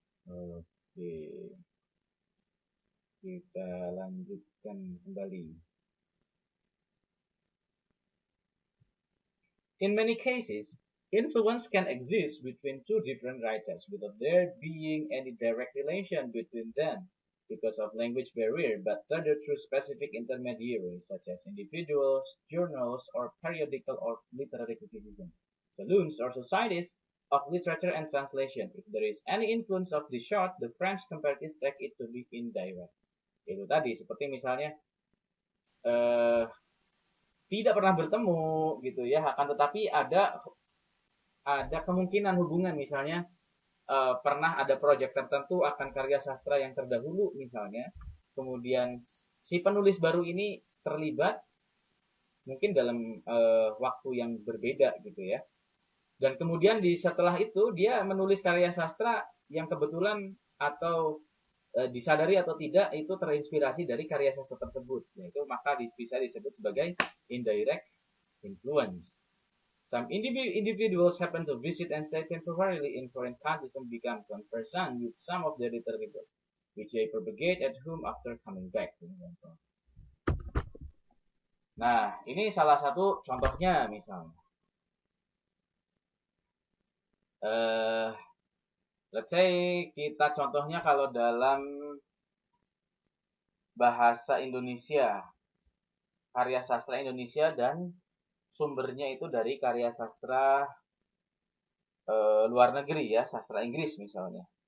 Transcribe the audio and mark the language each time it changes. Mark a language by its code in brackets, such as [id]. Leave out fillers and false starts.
[id] Oke. Kita lanjutkan kembali. [en] In many cases, influence can exist between two different writers without there being any direct relation between them because of language barrier, but rather through specific intermediaries such as individuals, journals, or periodical or literary criticism, saloons or societies of literature and translation. If there is any influence of the short, the French comparatists take it to be indirect. [id] Itu tadi, seperti misalnya eh, tidak pernah bertemu gitu ya, akan tetapi ada kemungkinan hubungan misalnya pernah ada proyek tertentu akan karya sastra yang terdahulu misalnya, kemudian si penulis baru ini terlibat mungkin dalam waktu yang berbeda gitu ya, dan kemudian setelah itu dia menulis karya sastra yang kebetulan atau disadari atau tidak itu terinspirasi dari karya sastra tersebut, yaitu maka bisa disebut sebagai indirect influence. [en] Some individuals happen to visit and stay temporarily in foreign countries and become conversant with some of their literary works, which they propagate at home after coming back. [id] Nah, ini salah satu contohnya misalnya. [en] Let's say [id] kita contohnya kalau dalam bahasa Indonesia, karya sastra Indonesia dan sumbernya itu dari karya sastra luar negeri ya, sastra Inggris misalnya.